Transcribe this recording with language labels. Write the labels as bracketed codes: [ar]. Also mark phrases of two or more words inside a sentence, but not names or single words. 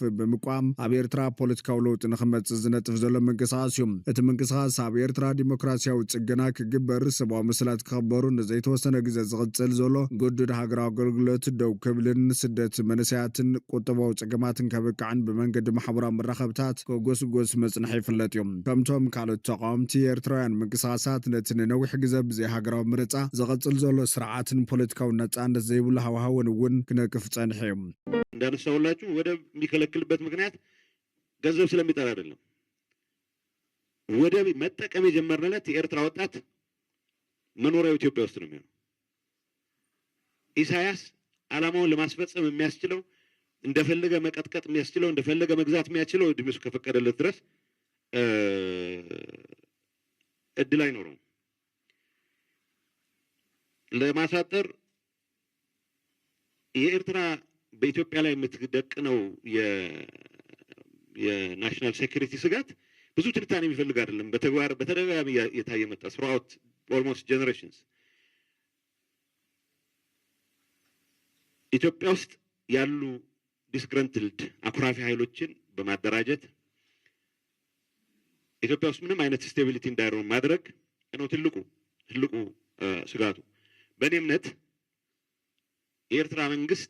[ti] ብምቋም ኣብ ኤርትራ ፖለቲካዊ ለውጢ ንኽመጽእ ዝነጥፍ ዘሎ ምንቅስቓስ እዩ። እቲ ምንቅስቓስ ኣብ ኤርትራ ዲሞክራስያዊ ጽገና ክግበር ሰብኣዊ ምስላት ክኽበሩ ንዘይተወሰነ ግዜ ዝቕጽል ዘሎ ግዱድ ሃገራዊ ኣገልግሎት ደው ክብልን ስደት መንእሰያትን ቁጠባዊ ጽገማትን ከብቅዕን ብመንገዲ ማሕበራዊ መራኸብታት ከጎስጎስ መጽንሒ ይፍለጥ እዮም። ከምቶም ካልኦት ተቃወምቲ ኤርትራውያን ምንቅስቓሳት ነቲ ንነዊሕ ግዜ ብዘይ ሃገራዊ ምርጫ ዝቕጽል ዘሎ ስርዓትን ፖለቲካዊ ነጻነት ዘይብሉ ሃዋህውን እውን ክነቅፍ ጸኒሑ እዩ። [am] እንዳነሳሁላችሁ ወደብ የሚከለክልበት ምክንያት ገንዘብ ስለሚጠራ አይደለም። ወደብ መጠቀም የጀመርንለት የኤርትራ ወጣት መኖሪያው ኢትዮጵያ ውስጥ ነው የሚሆነው። ኢሳያስ ዓላማውን ለማስፈጸም የሚያስችለው እንደፈለገ መቀጥቀጥ የሚያስችለው እንደፈለገ መግዛት የሚያስችለው እድሜው ከፈቀደለት ድረስ እድል አይኖረውም። ለማሳጠር የኤርትራ በኢትዮጵያ ላይ የምትደቅነው [en] national security [am] ስጋት ብዙ ትንታኔ የሚፈልግ አይደለም። በተግባር በተደጋጋሚ የታየ መጣ [en] throughout almost generations። [am] ኢትዮጵያ ውስጥ ያሉ ዲስግረንትልድ አኩራፊ ኃይሎችን በማደራጀት ኢትዮጵያ ውስጥ ምንም አይነት ስቴቢሊቲ እንዳይኖር ማድረግ ነው ትልቁ ስጋቱ። በእኔ እምነት የኤርትራ መንግስት